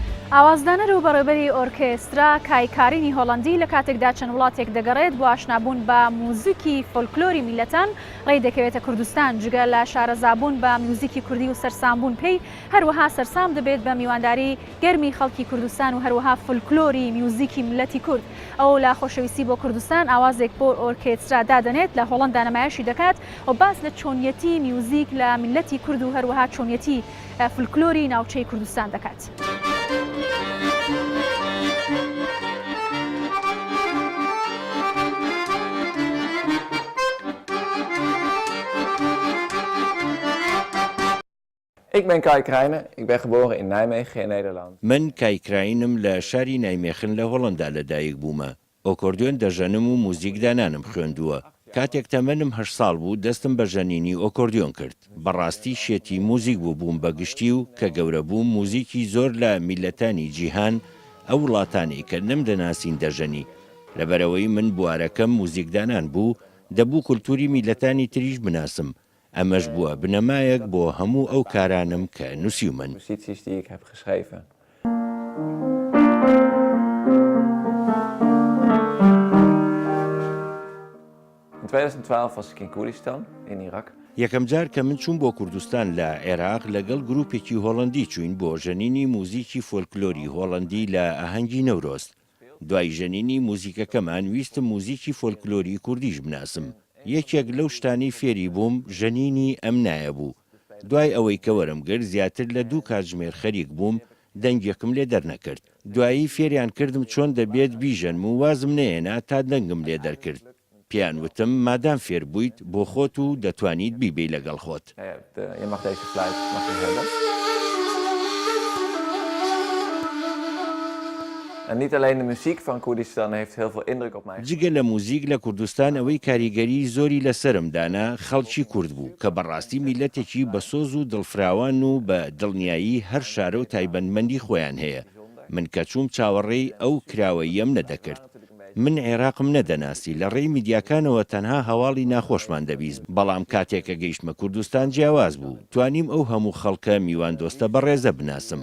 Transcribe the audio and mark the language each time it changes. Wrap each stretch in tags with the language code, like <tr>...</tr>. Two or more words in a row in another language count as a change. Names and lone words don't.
<ckb>ئاوازدانەر و بەڕێوەبەری ئۆرکێسترا کایکارینی هۆڵەندی لە کاتێکدا چەند وڵاتێک دەگەڕێت بۆ ئاشنابوون بە موزیکی فۆلکلۆری میلەتان ڕێی دەکەوێتە کوردستان جگە لە شارەزابوون بە میوزیکی کوردی و سەرسامبوون پێی هەروەها سەرسام دەبێت بە میوانداری گەرمی خەڵکی کوردستان و هەروەها فۆلکلۆری میوزیکی ملەتی کورد. ئەو لە خۆشەویستی بۆ کوردستان ئاوازێک بۆ ئۆرکێسترا دادەنێت لە هۆڵەندا نمایشی دەکات و باس لە چۆنیەتی میوزیک لە میلەتی کورد و هەروەها چۆنیەتی فۆلکلۆری ناوچەی کوردستان دەکات.</ckb> <nl>Ik ben Kai Krijnen, ik ben geboren in Nijmegen in Nederland.</nl> <ckb>من کایکراینم لە شاری نایمێخن لە هۆڵندا لەدایک بوومە. ئۆکۆردیۆن دەژەنم و موزیکدانانم خوێندووە. کاتێک تەمەنم 8 ساڵ بوو دەستم بە ژەنینی ئۆکۆردیۆن کرد. بەڕاستی شێتی موزیک بووم بەگشتی و کە گەورە بووم موزیکی زۆر لە میلەتانی جیهان ئەو وڵاتانی کە نەمدەناسین دەژەنی. لەبەرەوەی من بوارەکەم موزیکدانان بوو دەبوو کولتوری میلەتانی تریش بناسم. ئەمەش بووە بنەمایەک بۆ هەموو ئەو کارانم کە نووسیومن.</ckb> <nl>Posities die ik heb geschreven. In 2012 was ik in Koerdistan, in Irak.</nl> <ckb>یەکەم جار کە من چوون بۆ کوردستان لە عێراق لەگەڵ گروپێکی هۆڵەندی چوین بۆ ژەنینی موزیکی فۆلکلۆری هۆڵەندی لە ئاهەنگی نەورۆز. دوای ژەنینی موزیکەکەمان ویستم موزیکی فۆلکلۆری کوردیش بناسم. یەکێک لەو شتانی فێری بووم ژەنینی ئەم نایە بوو. دوای ئەوەی کە وەرم گرت زیاتر لە 2 کاتژمێر خەریک بووم دەنگێکم لێ دەرنەکرد. دوایی فێریان کردم چۆن دەبێت بیژەنم و وازم نەهێنا تا دەنگم لێ دەرکرد. پیان وتم مادام فێر بوویت بۆ خۆت و دەتوانیت بیبی لەگەڵ خۆت.</ckb> <nl>Je mag deze fluit mag je hebben. En niet alleen de muziek van Koerdistan heeft heel veel indruk op mij.</nl> <ckb>جگە لە موزیک لە کوردستان ئەوەی کاریگەری زۆری لەسرمدانا خەڵکی کورد بوو کە بەڕاستی میلەتێکی بە سۆز و دڵفراوان و بە دڵنیایی هەر شارە و تایبەتمەندی خۆیان هەیە. من کە چووم چاوەڕێی ئەو کراوەیەم نەدەکرد. من عێراقم نەدەناسی لە ڕێی میدیاکانەوە تەنها هەواڵی ناخۆشمان دەبیست بەڵام کاتێکە گەیشتمە کوردستان جیاواز بوو توانیم ئەو هەموو خەڵکە میوان دۆستە بەڕێزە بناسم.</ckb>